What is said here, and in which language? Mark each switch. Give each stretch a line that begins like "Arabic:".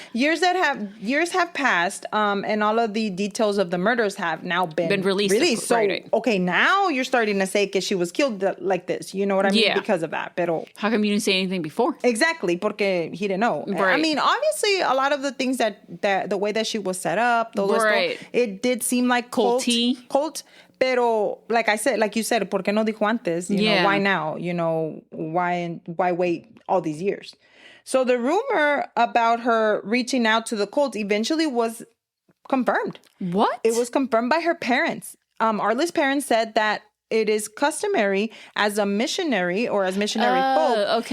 English: Years have passed, and all of the details of the murders have now been released. So, okay, now you're starting to say that she was killed like this. You know what I mean? Yeah. Because of that.
Spanish: Pero
English: how come you didn't say anything before? Exactly,
Spanish: porque
English: he didn't know. Right. I mean, obviously, a lot of the things that the way that she was set up, it did seem like cult.
Spanish: Pero
English: like I said, like you said,
Spanish: ¿por qué no dijo antes?
English: You know, why now? You know, why wait all these years? So the rumor about her reaching out to the cult eventually was confirmed. What? It was confirmed by her parents. Arlis' parents said that it is customary as a missionary or as missionary folk